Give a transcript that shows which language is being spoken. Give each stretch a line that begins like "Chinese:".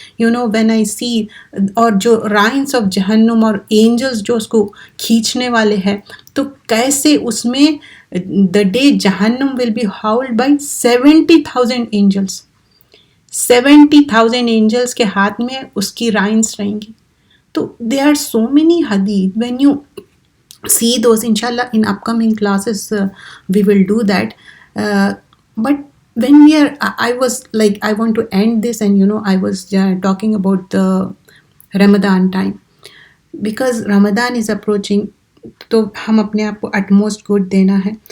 English: you know when I see, اور جو reins of جہنم اور اینجلس
Urdu: جو اس کو کھینچنے والے ہیں، تو کیسے اس میں
English: The day جہنم will be hauled by 70,000 angels.
Urdu: 70,000 Angeles کے ہاتھ میں اس کی رائنس رہیں گی.
English: تو they are so many حدیث when you see those. inshallah in upcoming classes we will do that, but when we are I was like, I want to end this, and I was talking about the Ramadan time, because Ramadan is approaching.
Urdu: تو ہم اپنے آپ کو it most good دینا ہے.